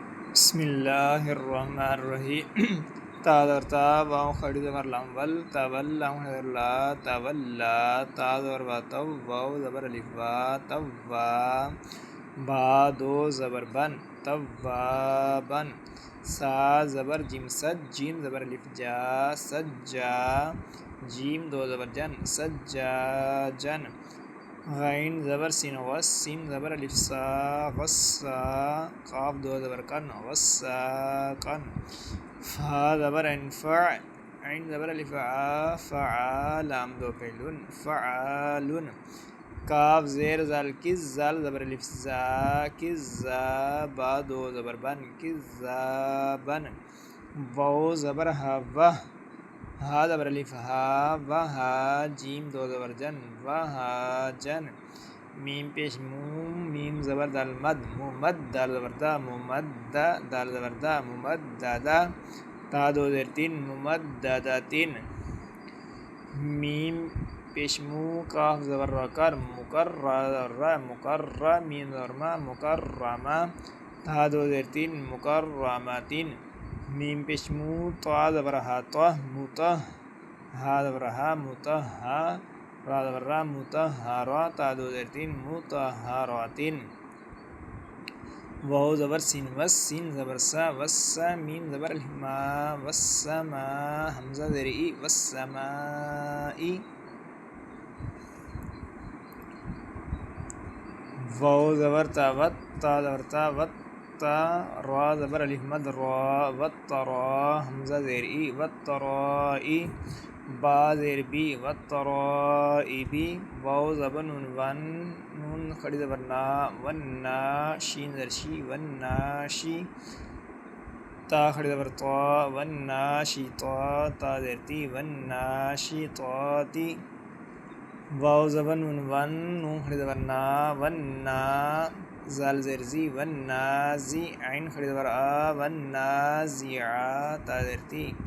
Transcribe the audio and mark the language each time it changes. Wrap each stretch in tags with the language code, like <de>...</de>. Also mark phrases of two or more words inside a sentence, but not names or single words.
<ur>بسم اللہ الرحمن الرحیم تا زبر تا واو خڑی زبر لام ول تولا زبر لا تولا تا زبر با تو واو زبر الف وا توا با دو زبر بن توابن سا زبر جیم سج جیم زبر الف جا سجا جیم دو زبر جن سجاجن غین زبر سین غس سین زبر الف سا غصا قاف دو زبر کن غصاقن فا زبر انفع عین زبر الف عا فعا لام دو فعلن فعالن کاف زیر زال کز زال زبر الف زا کزا با دو زبر بن کزابن واو زبر ہا وہ ہا زبر الف ہا وہا جیم دو زبر جن وہا جن میم پیش موم میم زبر دال مد ممد دال زبر دا ممد دال زبر دا ممددا تا دو زیر تین ممدداتین میم پیش مو کاف زبر را کر مکر را زبر را مکر میم زبر ما مکرمہ تا دو زیر تین مکرماتین میم پیش مو طا زبر ہا طہ مطہ ہا زبر ہا مطہا را زبر را مطہرا تا دو زیر تین مطہراتین واو زبر سین وس سین زبر سا وسا میم زبر الف ما وسما حمزہ زیر ای وسمائی واو زبر تا وت تا زبر تا وت تا را زبر الف مد را وترا حمزہ زیر ای وترائی با زیر بی وترائبی واو زبر نون ون نون کھڑی زبر نا وننا شین زیر شی وناشی تا کھڑی زبر طا وناشطا تا زیر تی وناشطاتی واو زبر نون ون نون کھڑی زبر نا وننا زال زیر زی ونازی عین کھڑی زبر آ ونازعا تا زیر تی</ur>